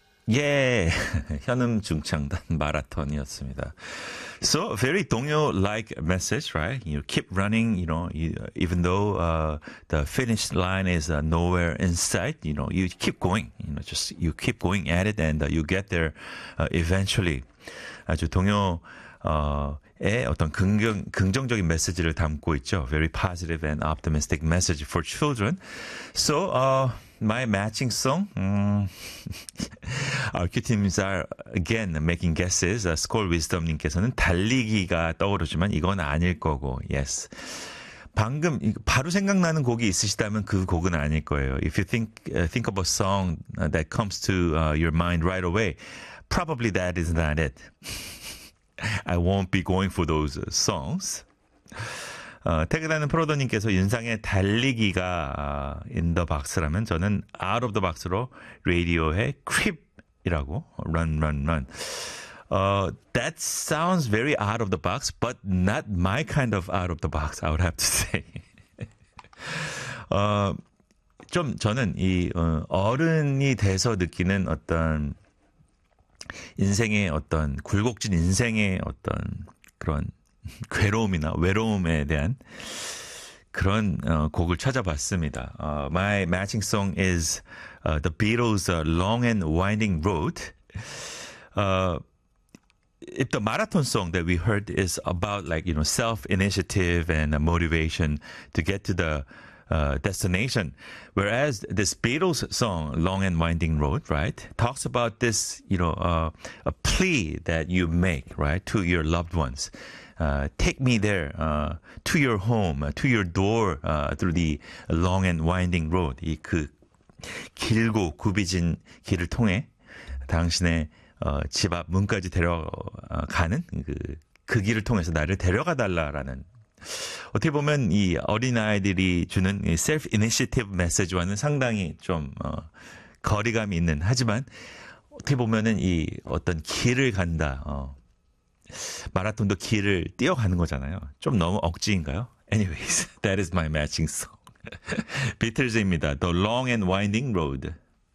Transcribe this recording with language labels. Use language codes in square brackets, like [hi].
[ko] 예, 현음 중창단 마라톤이었습니다. [en] So very 동요-like message, right? You keep running, you know, even though the finish line is nowhere in sight, you know, you keep going, you know, just you keep going at it, and you get there eventually. [ko] 아주 동요의 어떤 긍정적인 메시지를 담고 있죠. [en] Very positive and optimistic message for children. So. My matching song. Our Q-teams are again making guesses. [ko] Skull Wisdom님께서는 달리기가 떠오르지만 이건 아닐 거고, yes. 방금 바로 생각나는 곡이 있으시다면 그 곡은 아닐 거예요. [en] If you think of a song that comes to your mind right away, probably that is not it. I won't be going for those songs. [ko] 태그라는 프로더님께서 윤상의 달리기가 in the box라면 저는 out of the box로 라디오의 creep이라고 run run run. [en] That sounds very out of the box, but not my kind of out of the box, I would have to say. [ko] 좀 저는 이 어른이 돼서 느끼는 어떤 인생의 어떤 굴곡진 인생의 어떤 그런 괴로움이나 외로움에 대한 그런 곡을 찾아봤습니다. [en] My matching song is The Beatles' Long and Winding Road. If the marathon song that we heard is about like, you know, self-initiative and motivation to get to the destination, whereas this Beatles song, Long and Winding Road, right, talks about this, you know, a plea that you make, right, to your loved ones. Take me there, to your home, to your door, through the long and winding road. [ko] 이그 길고 굽이진 길을 통해 당신의 집앞 문까지 데려가는 그 길을 통해서 나를 데려가 달라라는. 어떻게 보면 이 어린아이들이 주는 이 self initiative 메시지와는 상당히 좀 거리감이 있는, 하지만 어떻게 보면은 이 어떤 길을 간다. 마라톤도 길을 뛰어가는 거잖아요. 좀 너무 억지인가요? [en] Anyways, that is my matching song. [ko] 비틀즈입니다. [en] The Long and Winding Road.